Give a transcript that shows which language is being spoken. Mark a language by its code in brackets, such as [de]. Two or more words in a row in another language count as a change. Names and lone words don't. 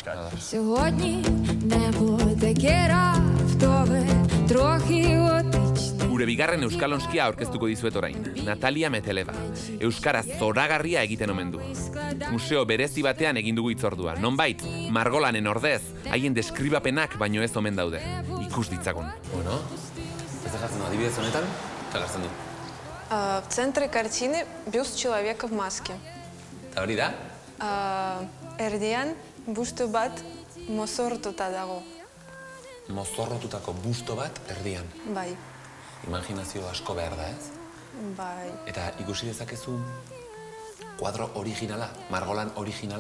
[eu] Gure bigarren euskalonskia aurkeztuko dizuet orain, Natalia Meteleva. Euskaraz zoragarria egiten omen du. Museo berezi batean egin dugu hitzordua. Nonbait, margolanen ordez, haien deskribapenak baino ez omen daude. Ikus ditzagun. Bueno, ez dejatzen du, adibidez honetan, zagartzen du. [ru] В центре картины бюст человека в маске. [eu] Eta hori da? Erdian busto bat mozortuta dago. Mozorrotutako busto bat erdian. Bai. Imaginazio asko behar da, ez? Bai. Eta ikusi dezakezu Kuadro originala, margolan originala.